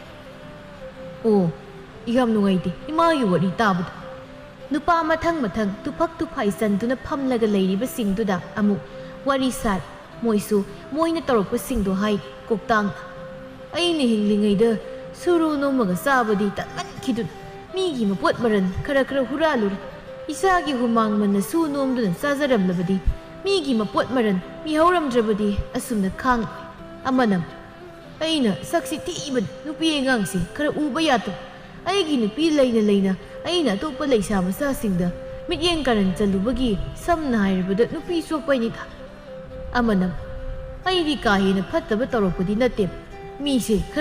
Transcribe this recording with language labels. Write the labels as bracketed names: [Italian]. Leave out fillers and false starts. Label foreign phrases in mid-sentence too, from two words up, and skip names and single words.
[Manipuri] oh yam nungaide imayu wari tabada nupa mathang tupak tuphai sanduna phamlaga leiriba singduda amu wari sar moisu moina torokpa singdu hai koktang aini hinglingaida suru nomaga sabadi tatman ꯈꯤꯗꯨꯅ ꯃꯤꯒꯤ ꯃꯄꯣꯠ ꯃꯔꯟ ꯈꯔ ꯍꯨꯔꯥꯜꯂꯨꯔꯦ ꯏꯁꯥꯒꯤ ꯍꯨꯃꯥꯡ ꯃꯟꯅ ꯁꯨ ꯅꯣꯝꯗꯨꯅ ꯆꯥꯖꯔꯝꯂꯕꯗꯤ ꯃꯤꯒꯤ ꯃꯄꯣꯠ ꯃꯔꯟ ꯃꯤꯍꯧꯔꯝꯗ꯭ꯔꯕꯗꯤ ꯑꯁꯨꯝꯅ ꯈꯥꯡ ꯑꯃꯅ ꯑꯩꯅ ꯁꯛꯁꯤ ꯊꯤꯕꯅ ꯅꯨꯄꯤ ꯑꯉꯥꯡꯁꯤ ꯈꯔ ꯎꯕ ꯌꯥꯗꯕ ꯑꯩꯒꯤ ꯅꯨꯄꯤ ꯂꯩꯅ ꯑꯩꯅ ꯑꯇꯣꯞꯄ ꯂꯩꯁꯥ ꯃꯆꯥꯁꯤꯡꯗ ꯃꯤꯠꯌꯦꯡ ꯀꯥꯔꯟ ꯆꯜꯂꯨꯕꯒꯤ ꯁꯝꯅ ꯍꯥꯏꯔꯕꯗ ꯅꯨꯄꯤ ꯁꯣꯛꯄꯩꯅꯤꯗ ꯑꯃꯅ ꯑꯩꯗꯤ ꯀꯥ ꯍꯦꯟꯅ ꯐꯠꯇꯕ ꯇꯧꯔꯛꯄꯗꯤ ꯅꯠꯇꯦ ꯃꯤꯁꯦ ꯈꯔ